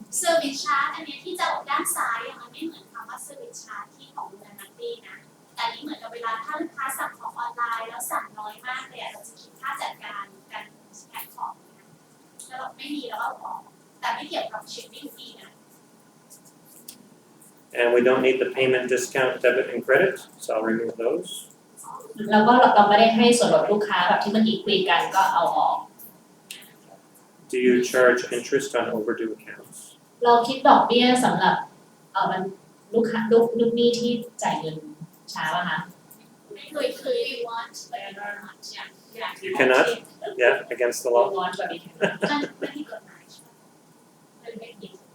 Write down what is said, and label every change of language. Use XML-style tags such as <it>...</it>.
<th>Service charge อันนี้ที่จะออกด้านซ้ายมันไม่เหมือนคำว่า service charge ที่ของโรงแรมนัตตี้นะแต่นี่เหมือนกับเวลาถ้าลูกค้าสั่งของออนไลน์แล้วสั่งน้อยมากเลยเราจะคิดค่าจัดการการแพ็คของนะแล้วเราไม่มีแล้วก็ออกแต่ไม่เกี่ยวกับ shipping fee นะ</th> <en>And we don't need the payment discount, debit and credit. So I'll remove those.</en> <th>แล้วก็เราไม่ได้ให้ส่วนลดลูกค้าแบบที่เมื่อกี้คุยกันก็เอาออก</th> <en>Do you charge interest on overdue accounts?</en> <th>เราคิดดอกเบี้ยสำหรับมันลูกค้าลูกหนี้ที่จ่ายเงินช้าป่ะคะ</th> <en>we want but not much yeah You cannot? Yeah, against the law.</en> <th>ร้อนแบบนี้ ไม่มีกฎหมายใช่ไหมมันไม่ผิด</th>